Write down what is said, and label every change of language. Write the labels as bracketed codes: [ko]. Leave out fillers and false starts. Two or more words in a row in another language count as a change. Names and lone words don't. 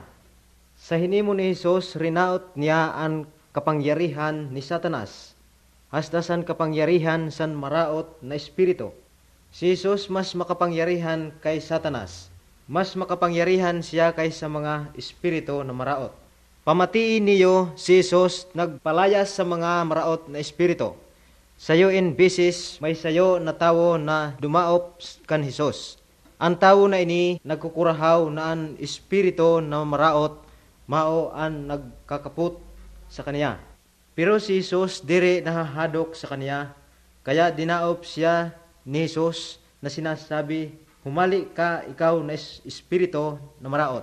[bik] Sa hinimo ni Jesus, rinaot niya ang kapangyarihan ni Satanas, hasta san kapangyarihan san maraot na espiritu. Si Jesus mas makapangyarihan kay Satanas, mas makapangyarihan siya kaysa mga espiritu na maraot. Pamatiin niyo si Jesus nagpalayas sa mga maraot na espiritu. Sayo in bisis may sayo na tao na dumaop kan Jesus. Ang tao na ini nagkukurahaw na ang espiritu na maraot mao ang nagkakaput sa kaniya. Pero si Jesus diri nahahadok sa kaniya, kaya dinaop siya ni Jesus na sinasabi, humali ka ikaw na espiritu na maraot.